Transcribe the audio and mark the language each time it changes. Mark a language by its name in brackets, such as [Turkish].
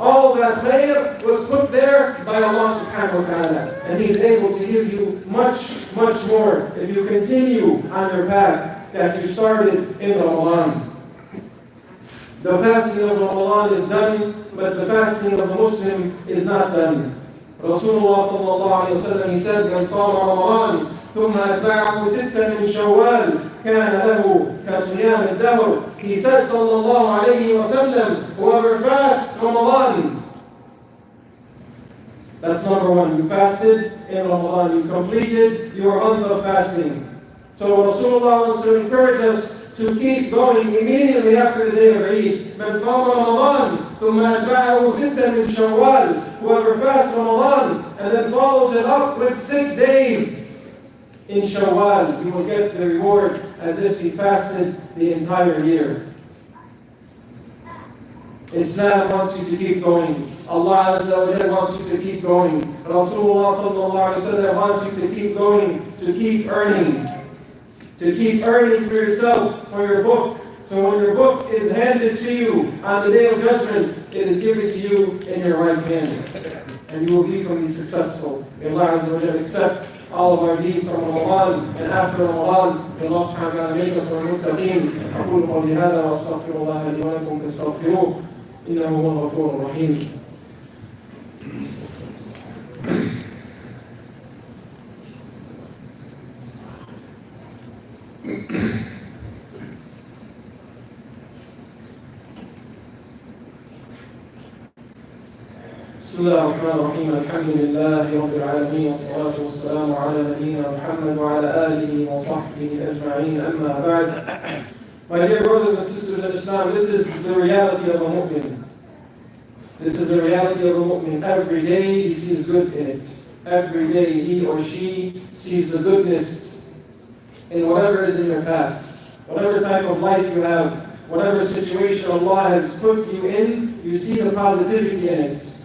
[English] All that khair was put there by Allah subhanahu wa ta'ala. And He's able to give you much, much more if you continue on your path that you started in Ramadan. The fasting of Ramadan is done, but the fasting of the Muslim is not done. Rasulullah sallallahu alayhi wa sallam, he said, [Arabic] من صام رمضان ثم أتبعه ستا من شوال كان له كصيام الدهر. [English] He said, sallallahu alayhi wa sallam, whoever fasts Ramadan. That's number one. You fasted in Ramadan. You completed your month of fasting. So Rasulullah wants to encourage us to keep going immediately after the day of Eid. [Arabic] من صام رمضان ثم أتبعه ستا من شوال. [English] Whoever fasts Ramadan and then follows it up with 6 days in Shawwal, he will get the reward as if he fasted the entire year. Islam wants you to keep going. Allah Azza wa Jalla wants you to keep going. Rasulullah sallallahu alayhi wa sallam wants you to keep going, to keep earning. To keep earning for yourself, for your book. So when your book is handed to you on the day of judgment, it is given to you in your right hand. And you will be successful. May Allah Azza wa Jalla accept all of our deeds from Ramadan and after Ramadan. May Allah subhanahu wa ta'ala make us from al-muttaqeen. [Arabic] أقول قولي هذا وأستغفر الله لي ولكم فاستغفروه إنه هو الغفور الرحيم. بسم الله الرحمن الرحيم. الحمد لله رب العالمين والصلاة والسلام على نبينا محمد وعلى آله وصحبه أجمعين. أما بعد. [English] My dear brothers and sisters in Islam, this is the reality of a mu'min. This is the reality of a mu'min. Every day he sees good in it. Every day he or she sees the goodness in whatever is in your path. Whatever type of life you have, whatever situation Allah has put you in, you see the positivity in it.